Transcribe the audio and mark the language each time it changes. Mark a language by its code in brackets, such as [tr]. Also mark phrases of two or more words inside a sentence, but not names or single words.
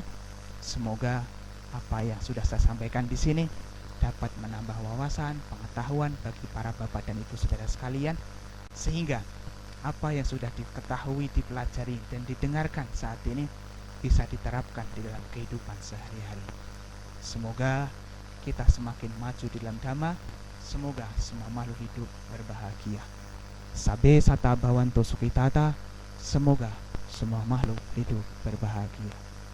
[id] Semoga apa yang sudah saya sampaikan di sini dapat menambah wawasan, pengetahuan bagi para bapak dan ibu saudara sekalian, sehingga apa yang sudah diketahui, dipelajari dan didengarkan saat ini bisa diterapkan di dalam kehidupan sehari-hari. Semoga kita semakin maju di dalam Dhamma. Semoga semua makhluk hidup berbahagia. [pi] Sabe sata bhavanto sukhitata. [id] Semoga semua makhluk hidup berbahagia.